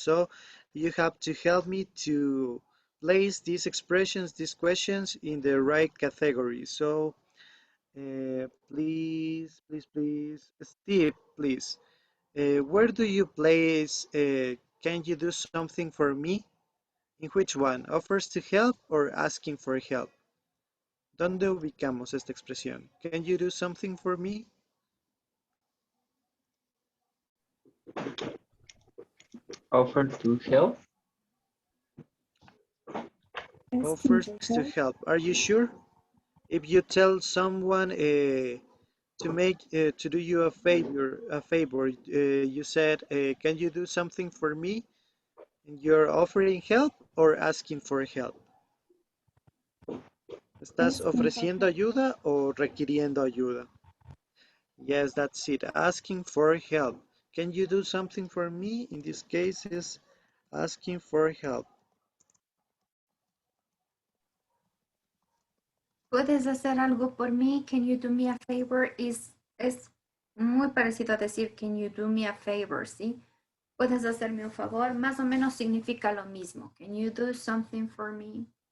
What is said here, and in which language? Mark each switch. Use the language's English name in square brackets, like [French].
[English] So you have to help me to place these expressions, these questions in the right category. So please, Steve, please. Where do you place, can you do something for me? In which one? Offers to help or asking for help? [Spanish] ¿Dónde ubicamos esta expresión? [English] Can you do something for me? Offer to help. Offers to help. Are you sure? If you tell someone to do you a favor, you said, can you do something for me? And you're offering help or asking for help? [Spanish] ¿Estás ofreciendo ayuda o requiriendo ayuda? [English] Yes, that's it. Asking for help. Can you do something for me? In this case is asking for help. [Spanish] ¿puedes hacer algo por mí? [English] Can you do me a favor? [Spanish] Es muy parecido a decir [English] can you do me a favor, ¿sí? [Spanish] ¿Puedes hacerme un favor? Más o menos significa lo mismo. [English] Can you do something for me?